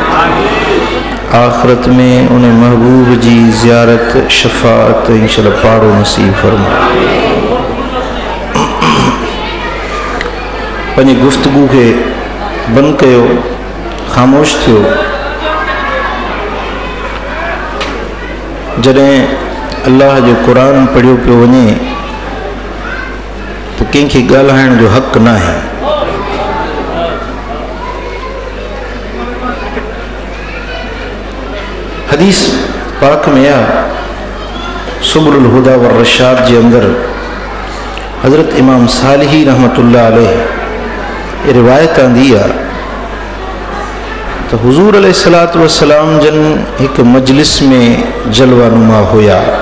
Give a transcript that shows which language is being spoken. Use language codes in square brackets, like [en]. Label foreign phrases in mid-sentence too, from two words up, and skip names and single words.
[ur] آخرت میں انہیں محبوب جی زیارت شفاعت انشاءاللہ پاڑو نصیب فرمائے. [sd] پنی گفتگو کے بند کیو، خاموش تھیو. جڏهن اللہ جو قرآن پڑھیو پيو وڃي تو कंहिंखे ॻाल्हाइण जो हक़ न आहे. [ur] حدیث پاک میں سبل الہدا والرشاد کے اندر حضرت امام صالحی رحمت اللہ علیہ یہ روایت آندی ہے تو حضور علیہ السلام جن ایک مجلس میں جلوہ نما ہویا.